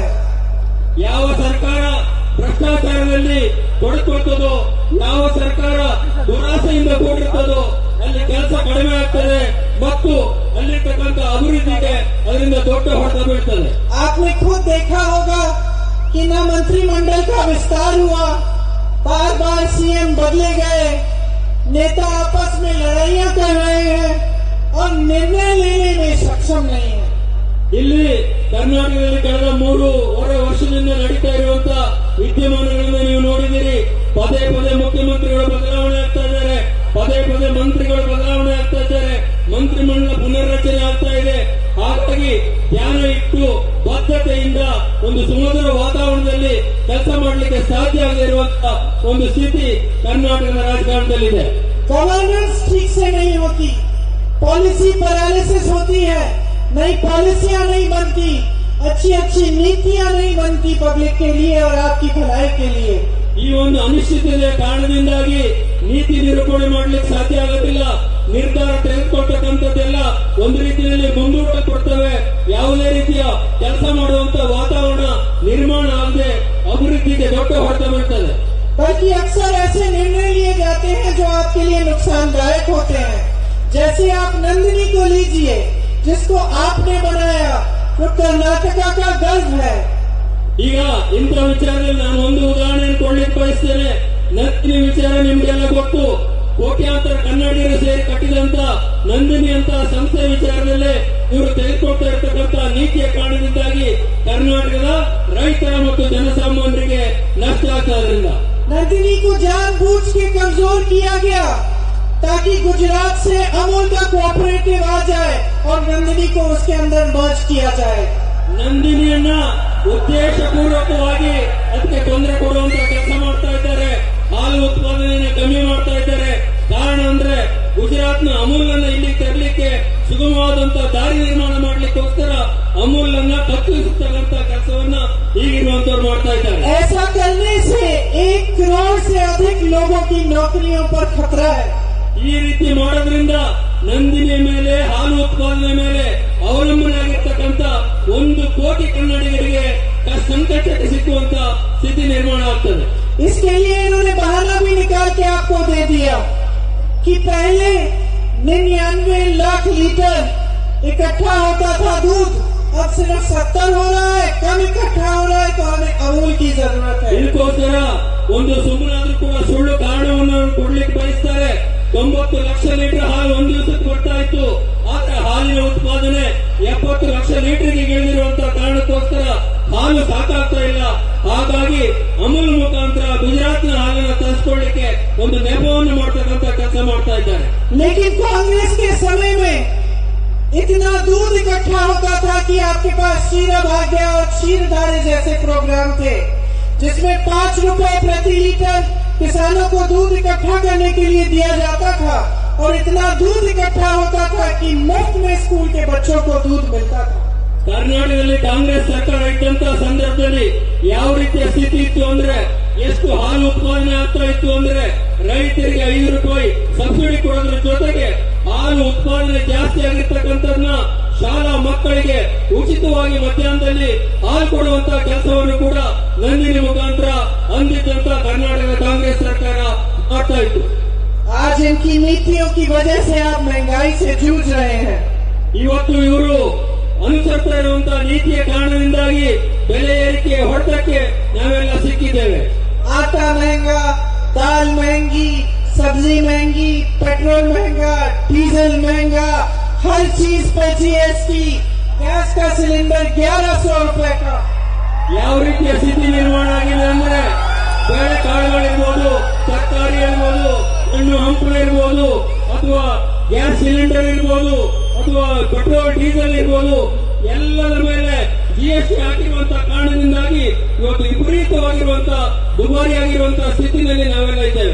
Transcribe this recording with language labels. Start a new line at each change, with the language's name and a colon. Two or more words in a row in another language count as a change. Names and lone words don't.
Kannada: ಯಾವ ಸರ್ಕಾರ ಭ್ರಷ್ಟಾಚಾರದಲ್ಲಿ ತೊಡಕೊಳ್ತದೋ, ಯಾವ ಸರ್ಕಾರ ದುರಾಸೆಯಿಂದ ಕೂಡಿರ್ತದೋ ಅಲ್ಲಿ ಕೆಲಸ ಕಡಿಮೆ ಆಗ್ತದೆ ಮತ್ತು ಅಲ್ಲಿರ್ತಕ್ಕಂಥ ಅಭಿವೃದ್ಧಿಗೆ ಅದರಿಂದ ದೊಡ್ಡ ಹೊಡೆತ ಬೀಳ್ತದೆ.
Hindi: आपने खुद देखा होगा कि न मंत्रिमंडल का विस्तार हुआ, बार बार सीएम बदले गए, नेता आपस में लड़ाइयां कर रहे हैं और निर्णय लेने में सक्षम नहीं है।
Kannada: ಇಲ್ಲಿ ಕರ್ನಾಟಕದಲ್ಲಿ ಕಳೆದ 3.5 ವರ್ಷದಿಂದ ನಡೀತಾ ಇರುವಂತಹ ವಿದ್ಯಮಾನಗಳನ್ನು ನೀವು ನೋಡಿದಿರಿ. ಪದೇ ಪದೇ ಮುಖ್ಯಮಂತ್ರಿಗಳು ಬದಲಾವಣೆ ಆಗ್ತಾ ಇದ್ದಾರೆ, ಪದೇ ಪದೇ ಮಂತ್ರಿಗಳು ಬದಲಾವಣೆ ಆಗ್ತಾ ಇದ್ದಾರೆ, ಮಂತ್ರಿಮಂಡಲ ಪುನರ್ರಚನೆ ಆಗ್ತಾ ಇದೆ. ಹಾಗಾಗಿ ಧ್ಯಾನ ಇಟ್ಟು ಬದ್ಧತೆಯಿಂದ ಒಂದು ಸುಮಧುರ ವಾತಾವರಣದಲ್ಲಿ ಕೆಲಸ ಮಾಡಲಿಕ್ಕೆ ಸಾಧ್ಯ ಆಗದೇ ಇರುವಂತಹ ಒಂದು ಸ್ಥಿತಿ ಕರ್ನಾಟಕದ ರಾಜಕಾರಣದಲ್ಲಿದೆ.
Hindi: गवर्नेंस ठीक से नहीं होती,
English: policy paralysis
Hindi: होती है, नई पॉलिसियां नहीं बनती, अच्छी अच्छी नीतियां नहीं बनती पब्लिक के लिए और आपकी भलाई के लिए।
Kannada: ಈ ಒಂದು ಅನಿಶ್ಚಿತತೆಯ ಕಾರಣದಿಂದಾಗಿ ನೀತಿ ನಿರೂಪಣೆ ಮಾಡಲಿಕ್ಕೆ ಸಾಧ್ಯ ಆಗೋದಿಲ್ಲ. ನಿರ್ಧಾರ ತೆಗೆದುಕೊಳ್ತಕ್ಕಂಥದ್ದೆಲ್ಲ ಒಂದು ರೀತಿಯಲ್ಲಿ ಮುಂದೂಡಲ್ಪಡ್ತವೆ. ಯಾವುದೇ ರೀತಿಯ ಕೆಲಸ ಮಾಡುವಂತ ವಾತಾವರಣ ನಿರ್ಮಾಣ ಆಗದೆ ಅಭಿವೃದ್ಧಿಗೆ ದೊಡ್ಡ ಹೊಡೆತ ಬೀಳ್ತದೆ.
Hindi: बल्कि अक्सर ऐसे निर्णय लिए जाते हैं जो आपके लिए नुकसानदायक होते हैं। जैसे आप नंदिनी को लीजिए, जिसको आपने बनाया, वो कर्नाटका का गर्व है।
Kannada: ಈಗ ಇಂಥ ವಿಚಾರದಲ್ಲಿ ನಾನು ಒಂದು ಉದಾಹರಣೆ ಕೊಡ್ಲಿಕ್ಕೆ ಬಯಸ್ತೇನೆ. ನಂದಿನಿ ವಿಚಾರ ನಿಮ್ಗೆಲ್ಲ ಗೊತ್ತು. ಕೋಟ್ಯಾಂತರ ಕನ್ನಡಿಗರು ಸೇರಿ ಕಟ್ಟಿದಂತ ನಂದಿನಿ ಅಂತ ಸಂಸ್ಥೆ ವಿಚಾರದಲ್ಲೇ ಇವರು ತೆಗೆದುಕೊಳ್ತಾ ಇರತಕ್ಕಂಥ ನೀತಿಯ ಕಾರಣದಿಂದಾಗಿ ಕರ್ನಾಟಕದ ರೈತರ ಮತ್ತು ಜನಸಾಮಾನ್ಯರಿಗೆ ನಷ್ಟ ಆಗ್ತದ್ರಿಂದ
Hindi: नंदिनी को जानबूझ के कमजोर किया गया ताकि गुजरात से अमूल का कोऑपरेटिव आ जाए और नंदिनी को उसके अंदर मर्ज किया जाए।
Kannada: ನಂದಿನಿಯನ್ನ ಉದ್ದೇಶಪೂರ್ವಕವಾಗಿ ಅದಕ್ಕೆ ತೊಂದರೆ ಕೊಡುವಂತ ಕೆಲಸ ಮಾಡ್ತಾ ಇದ್ದಾರೆ. ಹಾಲು ಉತ್ಪಾದನೆಯನ್ನು ಕಮ್ಮಿ ಮಾಡ್ತಾ ಇದ್ದಾರೆ. ಕಾರಣ ಅಂದ್ರೆ ಗುಜರಾತ್ನ ಅಮೂಲ್ನ ಇಲ್ಲಿ ತರಲಿಕ್ಕೆ ಸುಗಮವಾದಂತಹ ದಾರಿ ನಿರ್ಮಾಣ ಮಾಡಲಿಕ್ಕೋಸ್ಕರ ಅಮೂಲ್ನ ಕತ್ತರಿಸತಕ್ಕಂತ ಕೆಲಸವನ್ನ ಈಗಿರುವಂತವ್ರು ಮಾಡ್ತಾ ಇದ್ದಾರೆ.
Hindi: ऐसा करने से 1 करोड़ से अधिक लोगों की नौकरियों पर खतरा है।
Kannada: ಈ ರೀತಿ ಮಾಡೋದ್ರಿಂದ ನಂದಿನಿ ಮೇಲೆ ಹಾಲು ಉತ್ಪಾದನೆ ಮೇಲೆ ಅವಲಂಬನೆ ಆಗಿರ್ತಕ್ಕಂಥ 1 ಕೋಟಿ ಕನ್ನಡಿಗರಿಗೆ ಸಂಕಟಕ್ಕೆ ಸಿಕ್ಕುವಂತ ಸ್ಥಿತಿ ನಿರ್ಮಾಣ ಆಗ್ತದೆ.
Hindi: इसके लिए इन्होंने बहाना भी निकाल के आपको दे दिया कि पहले 99 लाख लीटर इकट्ठा होता था दूध, अब सिर्फ 70 हो रहा है, कम इकट्ठा हो रहा है, तो हमें अमूल की जरूरत है।
Kannada: ಇದಕ್ಕೋಸ್ಕರ ಒಂದು ಸುಮ್ಮನಾದ್ರೂ ಕೂಡ ಸುಳ್ಳು ಕಾರಣವನ್ನು ಕೊಡ್ಲಿಕ್ಕೆ ಬಯಸ್ತಾರೆ. 90 ಲಕ್ಷ ಲೀಟರ್ ಹಾಲು ಒಂದು ದಿವಸಕ್ಕೆ ಬರ್ತಾ ಇತ್ತು. ಆದ್ರೆ ಹಾಲಿನ ಉತ್ಪಾದನೆ 70 ಲಕ್ಷ ಲೀಟರ್ಗೆ ಇಳಿದಿರುವಂತಹ ಕಾರಣಕ್ಕೋಸ್ಕರ ಹಾಲು ಸಾಕಾಗ್ತಾ ಇಲ್ಲ. ಹಾಗಾಗಿ ಅಮೂಲ್ ಮುಖಾಂತರ ಗುಜರಾತ್ನ ಹಾಲನ್ನು ತರಿಸಿಕೊಳ್ಳಿಕ್ಕೆ ಒಂದು ನೆಪವನ್ನು ಮಾಡ್ತಕ್ಕಂಥ ಕೆಲಸ ಮಾಡ್ತಾ ಇದ್ದಾರೆ.
Hindi: लेकिन कांग्रेस के समय में इतना दूध इकट्ठा होता था कि आपके पास क्षीर भाग्य और क्षीरधारे जैसे प्रोग्राम थे, जिसमें 5 रुपए प्रति लीटर किसानों को दूध इकट्ठा करने के लिए दिया जाता था और इतना दूध इकट्ठा होता था कि मुफ्त में स्कूल के बच्चों को दूध मिलता था।
Kannada: ಕರ್ನಾಟಕದಲ್ಲಿ ಕಾಂಗ್ರೆಸ್ ಸರ್ಕಾರ ಇದ್ದಂತಹ ಸಂದರ್ಭದಲ್ಲಿ ಯಾವ ರೀತಿಯ ಸ್ಥಿತಿ ಇತ್ತು ಅಂದ್ರೆ, ಎಷ್ಟು ಹಾಲು ಉತ್ಪಾದನೆ ಆಗ್ತಾ ಇತ್ತು ಅಂದ್ರೆ ರೈತರಿಗೆ 5 ರೂಪಾಯಿ ಸಬ್ಸಿಡಿ ಕೊಡೋದ್ರ ಜೊತೆಗೆ ಹಾಲು ಉತ್ಪಾದನೆ ಜಾಸ್ತಿ ಆಗಿರ್ತಕ್ಕಂಥದನ್ನ ಶಾಲಾ ಮಕ್ಕಳಿಗೆ ಉಚಿತವಾಗಿ ಮಧ್ಯಾಹ್ನದಲ್ಲಿ ಹಾಲು ಕೊಡುವಂತಹ ಕೆಲಸವನ್ನು ಕೂಡ ನಂದಿನಿ ಮುಖಾಂತರ ಅಂದಿದ್ದಂತ ಕರ್ನಾಟಕ ಕಾಂಗ್ರೆಸ್ ಸರ್ಕಾರ ಮಾಡ್ತಾ ಇತ್ತು.
Hindi: आज इनकी नीतियों की वजह से आप महंगाई से जूझ रहे हैं।
Kannada: ಇವತ್ತು ಇವರು ಅನುಸರಿಸ್ತಾ ಇರುವಂತಹ ನೀತಿಯ ಕಾರಣದಿಂದಾಗಿ ಬೆಲೆ ಏರಿಕೆ ಹೊಡೆತಕ್ಕೆ ನಾವೆಲ್ಲ ಸಿಕ್ಕಿದ್ದೇವೆ.
Hindi: आटा महंगा, दाल महंगी, सब्जी महंगी, पेट्रोल महंगा, डीजल महंगा, हर चीज पर जीएसटी, गैस का सिलेंडर 1100 रुपए का।
Kannada: ಯಾವ ರೀತಿಯ ಸ್ಥಿತಿ ನಿರ್ಮಾಣ ಆಗಿದೆ ಅಂದ್ರೆ ಬೇಳೆ ಕಾಳುಗಳಿರ್ಬೋದು, ತರಕಾರಿ ಇರ್ಬೋದು, ಹಣ್ಣು ಹಂಪಲು ಇರ್ಬೋದು, ಅಥವಾ
English: gas cylinder
Kannada: ಇರ್ಬೋದು, ಅಥವಾ
English: petrol diesel
Kannada: ಇರ್ಬೋದು, ಎಲ್ಲರ ಮೇಲೆ ಜಿಎಸ್ಟಿ ಹಾಕಿರುವಂತಹ ಕಾರಣದಿಂದಾಗಿ ಇವತ್ತು ವಿಪರೀತವಾಗಿರುವಂತಹ ದುಬಾರಿಯಾಗಿರುವಂತಹ ಸ್ಥಿತಿನಲ್ಲಿ ನಾವೆಲ್ಲ ಇದ್ದೇವೆ.